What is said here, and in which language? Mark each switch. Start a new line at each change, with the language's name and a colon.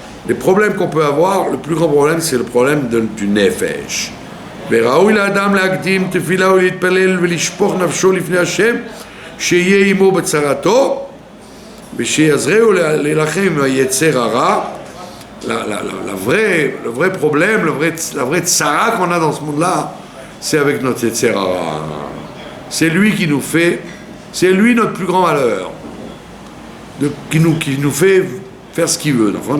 French: les problèmes qu'on peut avoir, le plus grand problème, c'est le problème du nefesh.
Hebrew: וראוי לאדם להקדים תפילה ולהתפלל ולשפוך נפשו לפני השם שיהיה עמו בצרתו ושיעזרהו להילחם עם היצר הרע.
French: Le vrai problème, la vraie tsara qu'on a dans ce monde-là, c'est avec notre yetzer hara. C'est lui qui nous fait, c'est lui notre plus grand malheur, qui nous fait faire ce qu'il veut.